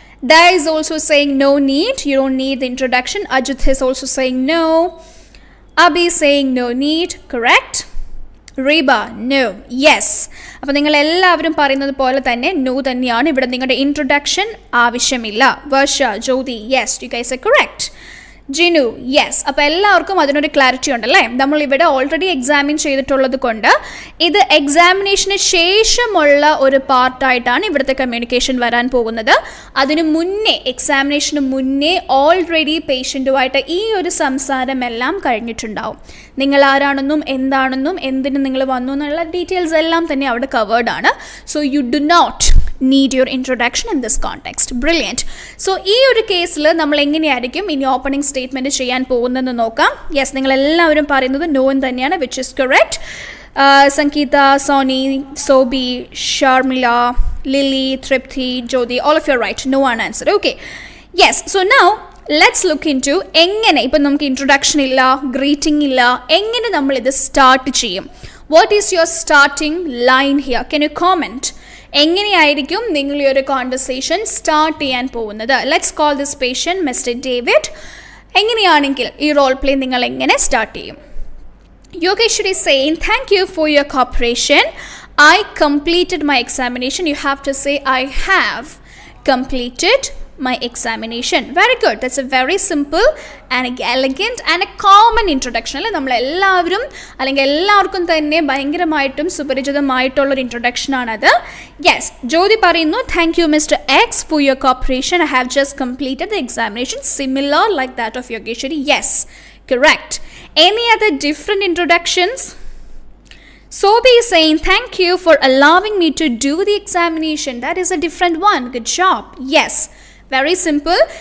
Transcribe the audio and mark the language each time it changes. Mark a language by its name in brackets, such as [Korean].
[English] Daya is also saying no need, you don't need the introduction. Ajit is also saying no. Abhi is saying no need, correct. Reba, no. Yes. [Malayalam] അപ്പോൾ നിങ്ങൾ എല്ലാവരും പറയുന്നത് പോലെ തന്നെ no തന്നെയാണ്. ഇവിടെ നിങ്ങളുടെ ഇൻട്രൊഡക്ഷൻ ആവശ്യമില്ല. [English] Varsha, Jyothi, yes, you guys are correct. Jinu, yes. [Malayalam] അപ്പോൾ എല്ലാവർക്കും അതിനൊരു ക്ലാരിറ്റി ഉണ്ടല്ലേ? നമ്മളിവിടെ ഓൾറെഡി എക്സാമിൻ ചെയ്തിട്ടുള്ളത് കൊണ്ട് ഇത് എക്സാമിനേഷന് ശേഷമുള്ള ഒരു പാർട്ടായിട്ടാണ് ഇവിടുത്തെ കമ്മ്യൂണിക്കേഷൻ വരാൻ പോകുന്നത്. അതിനു മുന്നേ, എക്സാമിനേഷന് മുന്നേ ഓൾറെഡി പേഷ്യൻറ്റുമായിട്ട് ഈ ഒരു സംസാരമെല്ലാം കഴിഞ്ഞിട്ടുണ്ടാവും. നിങ്ങൾ ആരാണെന്നും എന്താണെന്നും എന്തിനും നിങ്ങൾ വന്നു എന്നുള്ള ഡീറ്റെയിൽസ് എല്ലാം തന്നെ അവിടെ കവേർഡ് ആണ്. [English] So you do not need your introduction in this context. Brilliant. [Malayalam] So ഈ ഒരു കേസിൽ നമ്മൾ എങ്ങനെയായിരിക്കും ഇനി ഓപ്പണിംഗ് സ്റ്റേറ്റ്മെൻറ്റ് ചെയ്യാൻ പോകുന്നതെന്ന് നോക്കാം. [English] yes, [Malayalam] നിങ്ങൾ എല്ലാവരും പറയുന്നത് നോ എന്ന് തന്നെയാണ്, [English] Which is correct. Sangeetha, Soni, Sobi, Sharmila, Lily, Thrupthi, Jyothi, all of you are right. No one answer. Okay. Yes. So now let's look into [Malayalam] എങ്ങനെ ഇപ്പം നമുക്ക് ഇൻട്രൊഡക്ഷൻ ഇല്ല, ഗ്രീറ്റിംഗ് ഇല്ല, എങ്ങനെ നമ്മളിത് സ്റ്റാർട്ട് ചെയ്യും? [English] What is your starting line here? Can you comment? [Malayalam] എങ്ങനെയായിരിക്കും നിങ്ങൾ ഈ ഒരു കോൺവെർസേഷൻ സ്റ്റാർട്ട് ചെയ്യാൻ പോകുന്നത്? [English] Let's call this patient mister David. [Malayalam] എങ്ങനെയാണെങ്കിൽ ഈ റോൾ പ്ലേ നിങ്ങൾ എങ്ങനെ സ്റ്റാർട്ട് ചെയ്യും? [English] Yogeshwari is saying, thank you for your cooperation. I completed my examination. You have to say, I have completed my examination. Very good. That's a very simple and elegant and a common introduction. [Malayalam] അല്ലേ നമ്മളെല്ലാവരും അല്ലെങ്കിൽ എല്ലാവർക്കും തന്നെ ഭയങ്കരമായിട്ടും സുപരിചിതമായിട്ടുള്ളൊരു introduction ആണത്. [English] yes, Jyothi [Malayalam] പറയുന്നു, [English] Thank you mister X for your cooperation. I have just completed the examination similar like that of Yogeshwari. Yes, correct. Any other different introductions? Sobi is saying, thank you for allowing me to do the examination. That is a different one. Good job. Yes, very simple.